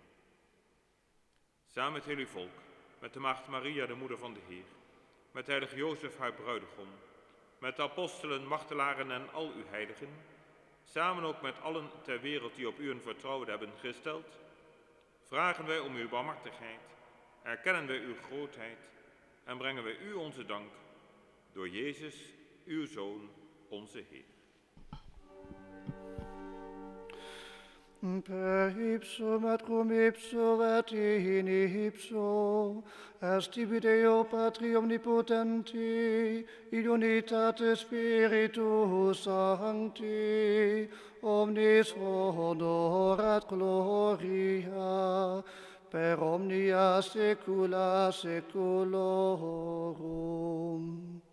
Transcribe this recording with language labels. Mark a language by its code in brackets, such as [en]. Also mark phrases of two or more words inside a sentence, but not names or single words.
[nl] Samen met heel uw volk, met de maagd Maria, de moeder van de Heer, met heilige Jozef, haar bruidegom, met de apostelen, martelaren en al uw heiligen, samen ook met allen ter wereld die op u een vertrouwen hebben gesteld, vragen wij om uw barmhartigheid, erkennen wij uw grootheid en brengen wij u onze dank door Jezus, uw Zoon, onze Heer. [la] Per ipsum et cum ipso et in ipso, est tibi Deo Patri omnipotenti, in unitate Spiritus Sancti, omnis honor et gloria, per omnia saecula saeculorum.